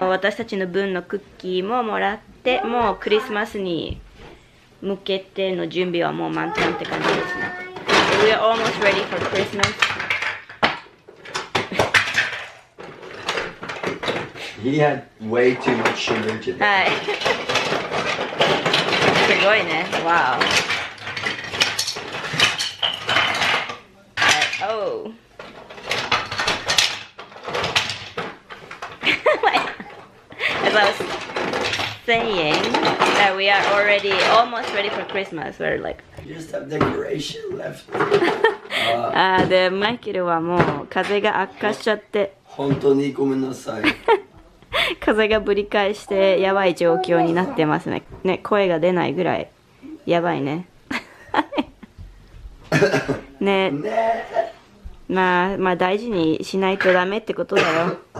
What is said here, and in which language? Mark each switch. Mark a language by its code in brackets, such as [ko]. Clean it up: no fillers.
[ja] 私たちの分のクッキーももらって、もうクリスマスに向けての準備はもう満タンって感じですね。 [en] We are almost ready for Christmas. He had way too much sugar today. [ja] はい。すごいね。わお。はい。おう。 [en] As I was saying that we are already almost ready for Christmas. We're like. You just have decoration left. [ja] で、マイケルはもう風が悪化しちゃって。本当にごめんなさい。風がぶり返してやばい状況になってますね。ね、声が出ないぐらいやばいね。ね、まあ大事にしないとダメってことだよ。